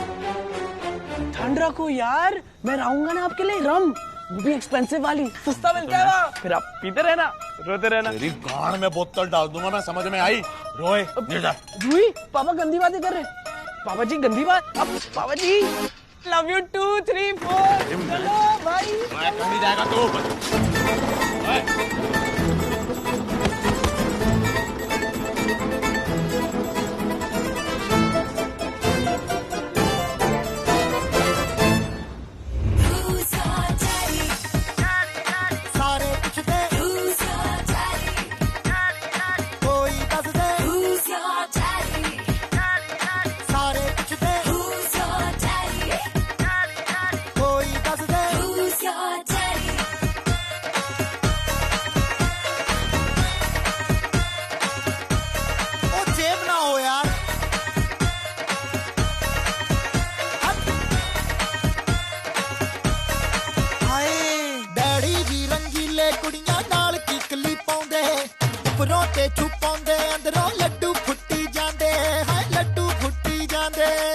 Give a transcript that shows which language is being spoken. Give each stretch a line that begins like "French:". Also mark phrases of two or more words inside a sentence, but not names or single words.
Hindi: ठंड रखो यार, मैं लाऊंगा ना आपके लिए रम, वो भी एक्सपेंसिव वाली, सस्ता मिलता है वहाँ। फिर आप पीते रहना, रोते रहना। तेरी गाड़ में बोतल डाल दूंगा मैं, समझ में आई? रोए नीचे। रूही पापा गंदी बातें कर रहे हैं। पापा जी गंदी बात, अब पापा जी
English: love you
Hindi: 2 3 4 चलो भाई। मैं करने जाएगा तू।
English: Who's your daddy?
Punjabi: ਸਾਰੇ ਪੁੱਛਦੇ
English: Who's your daddy?
Punjabi: ਕੋਈ ਦੱਸ ਦੇ
English: Who's your daddy?
Punjabi: ਸਾਰੇ ਪੁੱਛਦੇ
English: Who's your daddy?
Punjabi: ਕੋਈ ਦੱਸ ਦੇ
English: Who's your daddy?
Punjabi: ਓ ਜੇਬ ਨਾ ਹੋ ਯਾਰ। ਹਾਏ ਡੈਡੀ ਜੀ ਰੰਗੀਲੇ ਕੁੜੀਆਂ ਨਾਲ ਕਿੱਕਲੀ ਪਾਉਂਦੇ, ਉੱਪਰੋਂ ਤੇ ਛੁਪਾਉਂਦੇ, ਅੰਦਰੋਂ ਲੱਡੂ ਫੁੱਟੀ ਜਾਂਦੇ, ਹਾਏ ਲੱਡੂ ਫੁੱਟੀ ਜਾਂਦੇ,